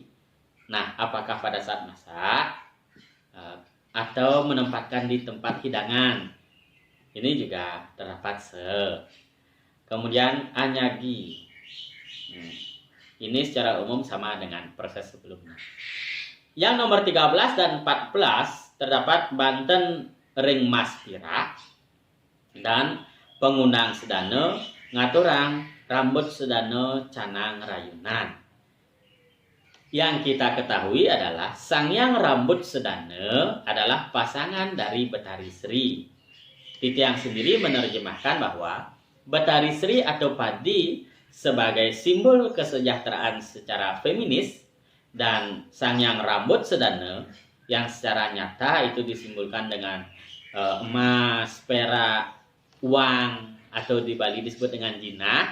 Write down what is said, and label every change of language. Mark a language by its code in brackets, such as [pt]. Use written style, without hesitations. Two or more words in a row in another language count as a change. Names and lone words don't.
[id] Nah, apakah pada saat masak atau menempatkan di tempat hidangan? Ini juga terdapat Kemudian anyagi. Ini secara umum sama dengan proses sebelumnya. Yang nomor 13 dan 14 terdapat [ban] Banten ring mas pira [id] dan pengundang sedana [ban] ngaturang rambut sedana canang rayunan. [id] Yang kita ketahui adalah Sangyang Rambut Sedana adalah pasangan dari Betari Sri. Titiang sendiri menerjemahkan bahwa Betari Sri atau padi sebagai simbol kesejahteraan secara feminis dan Sangyang Rambut Sedana yang secara nyata itu disimbolkan dengan emas, perak, uang atau di Bali disebut dengan jinah.